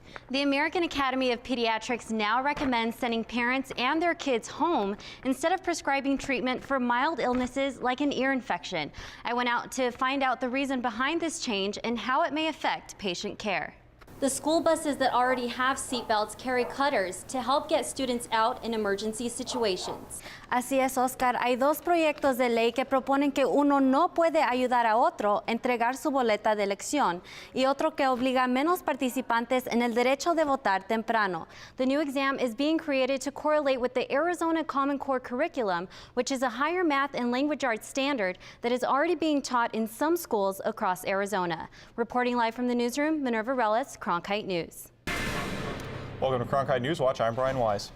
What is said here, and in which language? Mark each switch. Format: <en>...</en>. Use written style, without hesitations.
<en>The American Academy of Pediatrics now recommends sending parents and their kids home instead of prescribing treatment for mild illnesses like an ear infection. I went out to find out the reason behind this change and how it may affect patient care. The school buses that already have seatbelts carry cutters to help get students out in emergency situations.</en> <es>Así es, Oscar. Hay dos proyectos de ley que proponen que uno no puede ayudar a otro a entregar su boleta de elección y otro que obliga a menos participantes en el derecho de votar temprano.</es> <en>The new exam is being created to correlate with the Arizona Common Core curriculum, which is a higher math and language arts standard that is already being taught in some schools across Arizona. Reporting live from the newsroom, Minerva Ruelas, Cronkite News. Welcome to Cronkite News Watch. I'm Brian Wise.</en>